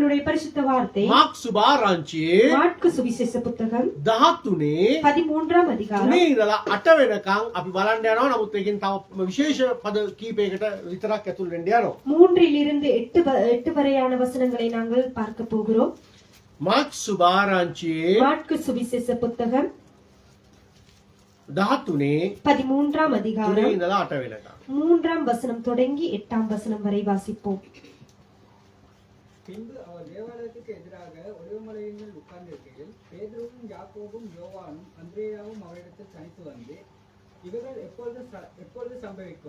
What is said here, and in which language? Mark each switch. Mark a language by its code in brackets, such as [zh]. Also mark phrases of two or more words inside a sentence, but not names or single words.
[ta] தேவனுடைய பரிசுத்த வார்த்தை [si] මාක් සුභාරංචියේ [ta] மாற்கு சுவிசேஷ புத்தகம் 13 13ஆம் அதிகாரம் [si] 3 ඉඳලා 8 වෙනකන් අපි බලන්න යනවා. නමුත් ඒකෙන් තව විශේෂ පද කීපයකට විතරක් ඇතුල් වෙන්න යනවා. [ta] 3 8 வரையான வசனங்களை நாங்கள் பார்க்க போகிறோம். [si] මාක් සුභාරංචියේ [ta] மாற்கு சுவிசேஷ புத்தகம் 13 13ஆம் 3 அதிகாரம் [si] ඉඳලා 8 වෙනකන්. [ta] 3ஆம் வசனம் தொடங்கி 8ஆம் வசனம் வரை வாசிப்போம். பின்பு அவர் தேவாலயத்துக்கு எதிராக ஒலிவமலையின் மேல் உட்கார்ந்திருக்கையில் பேதுருவும் யாக்கோபும் யோவானும் அந்திரேயாவும் அவரிடத்தில் தனித்து வந்து, இவைகள் எப்பொழுது சம்பவிக்கும்?